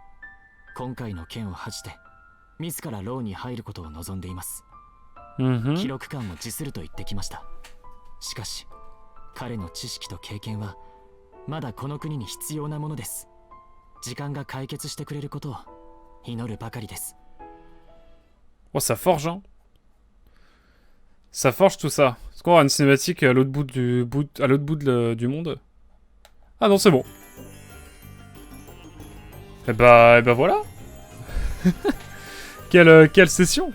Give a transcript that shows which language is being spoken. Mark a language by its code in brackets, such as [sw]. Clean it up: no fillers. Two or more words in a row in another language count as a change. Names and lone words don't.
[ja] 今回の件を恥じて自ら牢に入ることを望んでいます。記録官も辞すると言ってきました。しかし彼の知識と経験はまだこの国に必要なものです。時間が解決してくれることを祈るばかりです。 [fr] Oh, ça forge, hein. Ça forge tout ça. Est-ce qu'on aura une cinématique à l'autre bout du monde? Ah non, c'est bon. Et bah voilà. Quelle session.